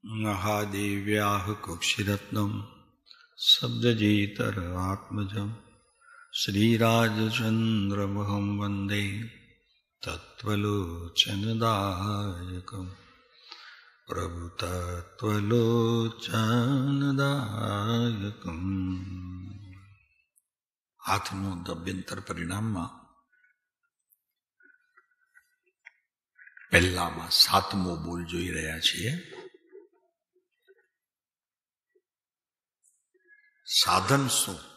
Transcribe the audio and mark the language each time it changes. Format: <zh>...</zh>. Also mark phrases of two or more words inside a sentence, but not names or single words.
<sa>महादेव्याः कक्षिरत्नम् शब्दजेतर आत्मजम् श्रीराजचन्द्रमहं वन्दे तत्त्वलोचनदायकम् प्रभुतत्त्वलोचनदायकम्।</sa> <gu>હાથનું અભ્યંતર પરિણામમાં પહેલામાં 7મો બોલ જોઈ રહ્યા છીએ. સાધન શું?</gu>